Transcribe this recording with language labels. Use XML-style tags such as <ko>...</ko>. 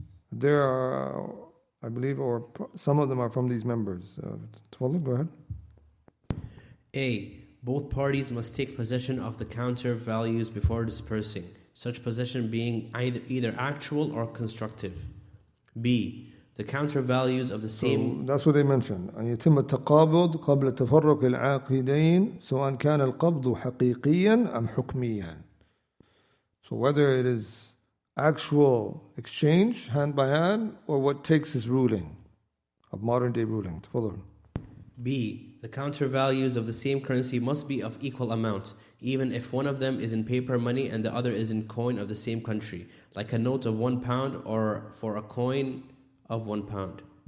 <en>There are, I believe, or some of them are from these members. Tawalla, go ahead. A. Both parties must take possession of the counter values before dispersing, such possession being either actual or constructive. B. The counter values of the same... So that's what they mentioned.</en> <ar>أن يتم التقابض قبل تفرق العاقدين سواء كان القبض حقيقيا أم حكميا.</ar> <en>So whether it is actual exchange, hand by hand, or what takes his ruling, of modern day ruling. Follow. B. The counter values of the same currency must be of equal amount, even if one of them is in paper money and the other is in coin of the same country, like a note of £1 or for a coin of £1.</en>